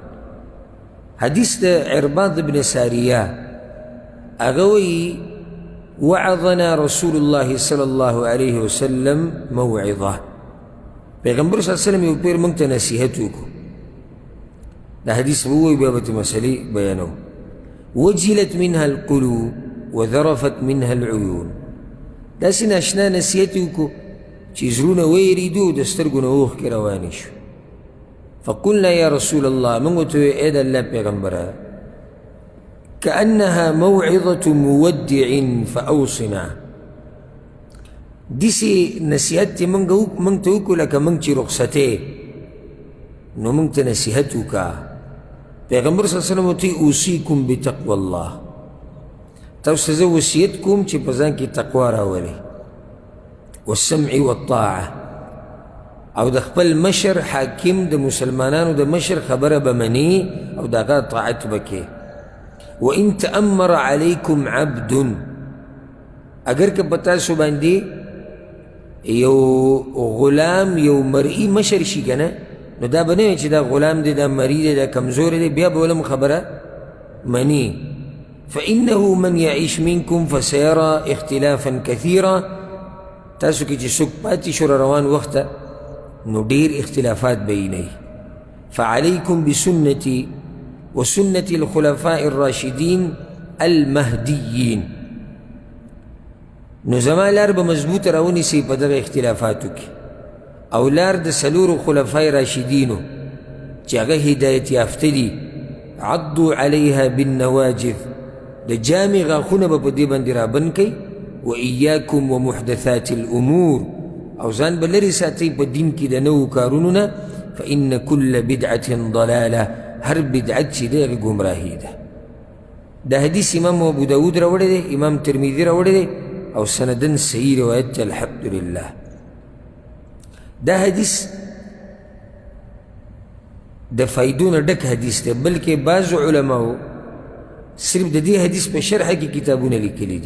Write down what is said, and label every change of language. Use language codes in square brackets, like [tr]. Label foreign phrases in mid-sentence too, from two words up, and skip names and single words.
[ps] حدیث د عرباض ابن ساریه هغه وایي [ar] وعظنا رسول الله صلی الله علیه وسلم موعظه. [ps] پیغمبر [ar] صلی الله علیه وسلم [ps] یو پیر موږ ته نصیحت وکړو. دا حدیث به ووایي بیا به ته مسلې بیانوو. [ar] وجلت منها القلوب وذرفت منها العيون. [ps] داسې ناشنا نصیحت یې وکړو چې زړونه ویرېدو د سترګو نه اوښکې روانې شو. [ar] فقلنا یا رسول الله، [ps] موږ ورته وویل ای د الله پیغمبره [ar] كأنها موعظة مودع فأوصنا. [ps] داسې نصیحت چې موږ ته وکړو لکه موږ چې رخصتې نو موږ ته نصیحت وکړه. پیغمبر [ar] صلی الله علیه وسلم [ps] ورته [ar] اوصیکم بتقوى الله، [ps] تاسو ته زه وصیت کوم چې په ځان کې تقوا راولئ، [ar] والسمع والطاعه، [ps] او د خپل مشر حاکم د مسلمانانو د مشر خبره به مني او د هغه طاعت به کې. [ar] وان تأمر علیکم عبد، [ps] اگر که په تاسو باندې یو غلام یو مرئی مشر شي که نه، نو دا به نه وي چې دا غلام دی، دا مری دی، دا کمزوری دی، بیا به ولم خبره مني. [ar] فإنه من يعيش منكم فسيرى اختلافا كثيرا. [ps] تاسو کې چې څوک پاتې شو روان وخته نو ډېر اختلافات به یې نه وي. [ar] فعليكم بسنتي وسنة الخلفاء الراشدين المهديين. [ps] نو زما لار به مضبوطه راونیسئ په دغه اختلافاتو کې، او لار د څلورو خلفای راشدینو چې هغه هدایت یافته دي. [ar] عضوا علیها بالنواجذ، [ps] د جامې غاښونه به په دې باندې رابند کوي. [ar] وإیاکم ومحدثات الأمور، [ps] او ځان به لرې ساتئ په دین کې د نوو کارونو نه. [ar] فإن كل بدعة ضلاله، [ps] هر بدعت چې دی هغه ګمراهي ده. دا حدیث امام ابو داود راوړی دی، امام ترمذي راوړی دی، او سندن صحیح روایت دی الحمدلله. دا حدیث د فایدو نه ډک حدیث دی، بلکې بعضو علماو صرف د دې حدیث په شرحه کې کتابونه لیکلي دي.